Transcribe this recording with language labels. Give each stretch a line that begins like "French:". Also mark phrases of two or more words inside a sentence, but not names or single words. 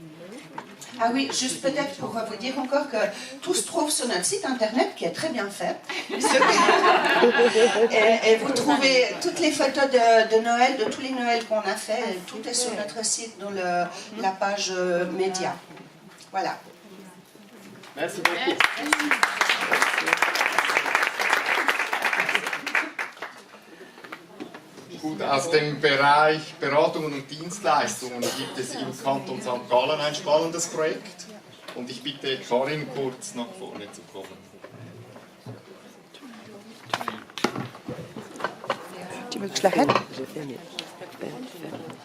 French: Ah oui, juste peut-être pour vous dire encore que tout se trouve sur notre site internet qui est très bien fait. Et vous trouvez toutes les photos de Noël, de tous les Noëls qu'on a fait, tout est sur notre site dans la page média. Voilà. Merci beaucoup.
German: Gut, aus dem Bereich Beratungen und Dienstleistungen gibt es im Kanton St. Gallen ein spannendes Projekt. Und ich bitte Karin kurz nach vorne zu kommen.
French: Tu veux que je l'arrête?